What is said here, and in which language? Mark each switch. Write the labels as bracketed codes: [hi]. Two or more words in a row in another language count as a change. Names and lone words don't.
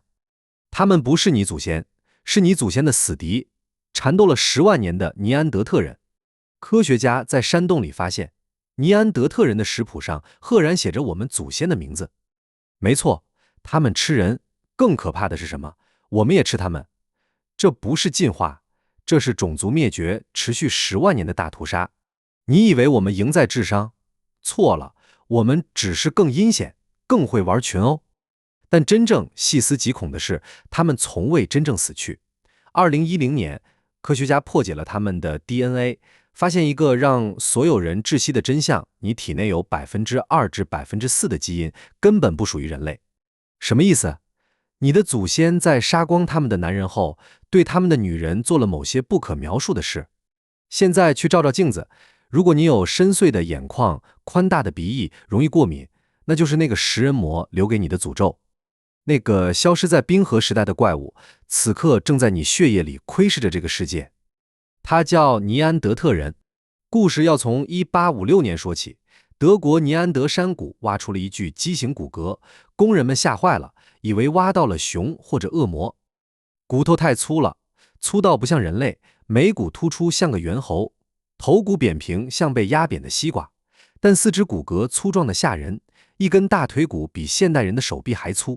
[zh] 他們不是你祖先，是你祖先的死敵，纏鬥了10萬年的尼安德特人。科学家在山洞裡發现，尼安德特人的食譜上赫然寫着我们祖先的名字。沒錯，他們吃人，更可怕的是什麼？我們也吃他們。這不是進化，這是種族滅絕，持續10萬年的大屠殺。你以為我們贏在智商？錯了，我們只是更陰險，更會玩群毆。但真正細思極恐的是，他們從未真正死去。2010年，科學家破解了他們的 DNA， 發現一個讓所有人窒息的真相：你體內有2%至4%的基因根本不屬於人類。什麼意思？你的祖先在殺光他们的男人後，對他們的女人做了某些不可描述的事。現在去照照鏡子，如果你有深邃的眼眶、寬大的鼻翼、容易過敏，那就是那個食人魔留給你的詛咒。那個消失在冰河時代的怪物，此刻正在你血液裡窺視着這個世界。他叫尼安德特人。故事要從1856年說起。德國尼安德山谷挖出了一具畸形骨骼，工人們嚇壞了，以為挖到了熊或者惡魔。骨頭太粗了，粗到不像人類，眉骨突出像個猿猴，頭骨扁平像被壓扁的西瓜，但四肢骨骼粗壯的嚇人，一根大腿骨比現代人的手臂還粗。